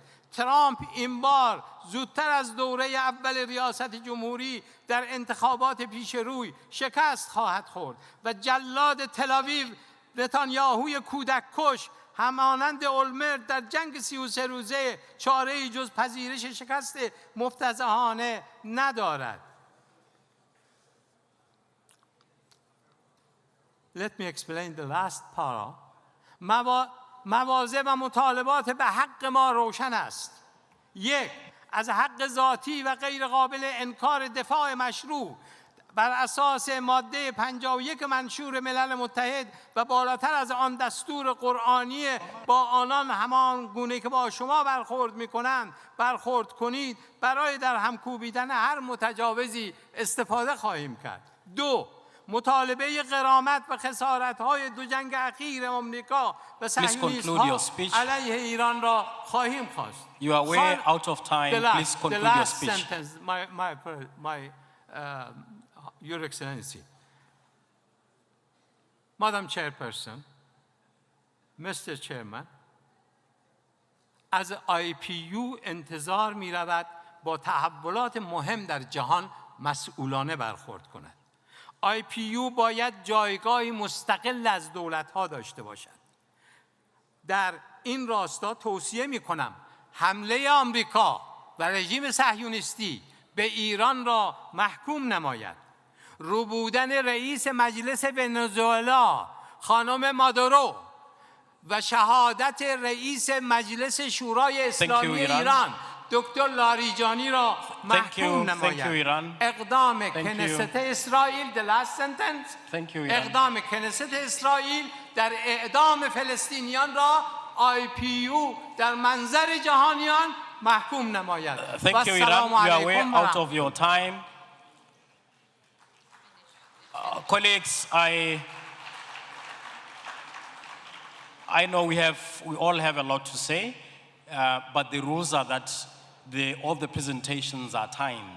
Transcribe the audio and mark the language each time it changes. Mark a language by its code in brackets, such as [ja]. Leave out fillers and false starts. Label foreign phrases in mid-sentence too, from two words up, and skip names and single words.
[fa] ترامپ این بار زودتر از دوره اول ریاست جمهوری در انتخابات پیش روی شکست خواهد خورد و جلاد تل‌آویو نتانیاهوی کودک کش همانند اولمرت در جنگ 33 روزه چاره‌ای جز پذیرش شکست مفتضحانه ندارد. [en] Let me explain the last para. [fa] مواضع و مطالبات به حق ما روشن است. یک، از حق ذاتی و غیر قابل انکار دفاع مشروع بر اساس ماده 51 منشور ملل متحد و بالاتر از آن دستور قرآنی با آنان همان گونه که با شما برخورد می‌کنند برخورد کنید. برای در هم کوبیدن هر متجاوزی استفاده خواهیم کرد. دو، مطالبه غرامت و خسارت‌های دو جنگ اخیر آمریکا و صهیونیست‌ها علیه ایران را خواهیم خواست. [en] You are way out of time. Please conclude your speech. The last sentence, Your Excellency, Madam Chairperson, Mr. Chairman, [fa] از IPU انتظار می رود با تحولات مهم در جهان مسئولانه برخورد کند. IPU باید جایگاهی مستقل از دولت‌ها داشته باشد. در این راستا توصیه می کنم حمله آمریکا و رژیم صهیونیستی به ایران را محکوم نماید. ربودن رئیس مجلس ونزوئلا خانم مادورو و شهادت رئیس مجلس شورای اسلامی ایران دکتر لاریجانی را محکوم نماید. اقدام کنست اسرائیل [en] the last sentence [fa] اقدام کنست اسرائیل در اعدام فلسطینیان را IPU در منظر جهانیان محکوم نماید. [en] Thank you, Iran. You are way out of your time. Colleagues, I know we all have a lot to say, but the rules are that all the presentations are timed.